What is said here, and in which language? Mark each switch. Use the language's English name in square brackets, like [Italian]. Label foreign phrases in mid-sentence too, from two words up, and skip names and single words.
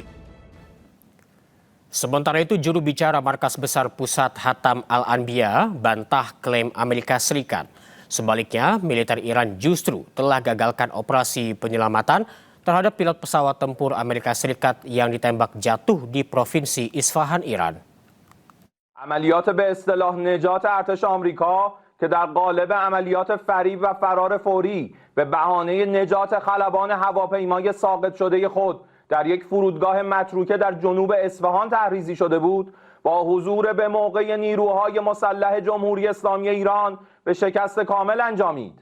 [Indonesian] Sementara itu, juru bicara Markas Besar Pusat Hatam Al-Anbiya bantah klaim Amerika Serikat. Sebaliknya, militer Iran justru telah gagalkan operasi penyelamatan terhadap pilot pesawat tempur Amerika Serikat yang ditembak jatuh di Provinsi Isfahan, Iran. [Persian] عملیات به اصطلاح نجات ارتش آمریکا که در قالب عملیات فریب و فرار فوری به بهانه نجات خلبان هواپیمای ساقط شده خود در یک فرودگاه متروکه در جنوب اصفهان تحریزی شده بود، با حضور به موقع نیروهای مسلح جمهوری اسلامی ایران به شکست کامل انجامید.